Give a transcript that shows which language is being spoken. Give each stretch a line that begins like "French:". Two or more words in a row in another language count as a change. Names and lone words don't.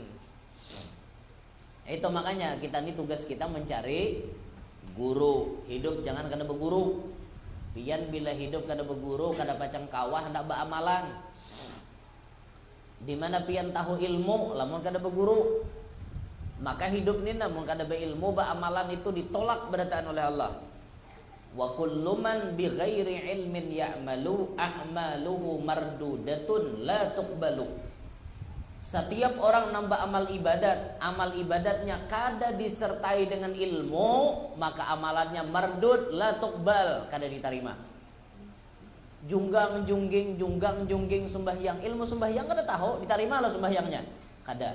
Banjar: Itu makanya kita ini tugas kita mencari guru. Hidup jangan kada berguru. Pian bila hidup kada berguru, kada pacang kawah hendak beramalan. Di mana pian tahu ilmu, lamun kada berguru. Maka hidup ni namun kada berilmu, beramalan itu ditolak berataan oleh Allah.
Arabic: وكل من بغير علم يعمل أعماله مردودة لا تقبل.
Banjar: Setiap orang nambah amal ibadatnya kada disertai dengan ilmu, maka amalannya
Arabic: مردود لا تقبل,
Banjar: kada diterima. Junggang jungging sembahyang, ilmu sembahyang kada tahu diterima lah sembahyangnya, kada.